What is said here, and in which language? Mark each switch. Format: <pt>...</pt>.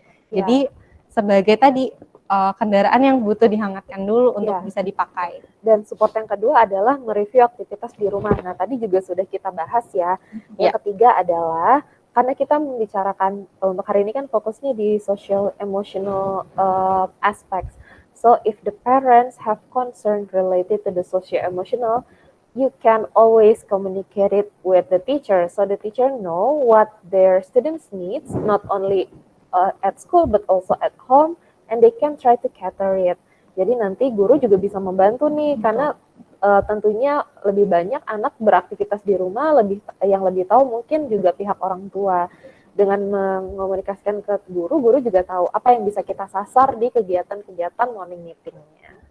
<id>Jadi sebagai tadi kendaraan yang butuh dihangatkan dulu untuk bisa dipakai. Dan support yang kedua adalah mereview aktivitas di rumah. Nah, tadi juga sudah kita bahas ya. Yang ketiga adalah, karena kita membicarakan untuk hari ini kan fokusnya di social emotional aspects.</id> <en>So if the parents have concern related to the social emotional, you can always communicate it with the teacher. So the teacher know what their students needs, not only at school but also at home, and they can try to cater it.</en> <id>Jadi nanti guru juga bisa membantu nih, karena tentunya lebih banyak anak beraktivitas di rumah, yang lebih tahu mungkin juga pihak orang tua. Dengan mengomunikasikan ke guru, guru juga tahu apa yang bisa kita sasar di kegiatan-kegiatan morning meeting-nya.</id>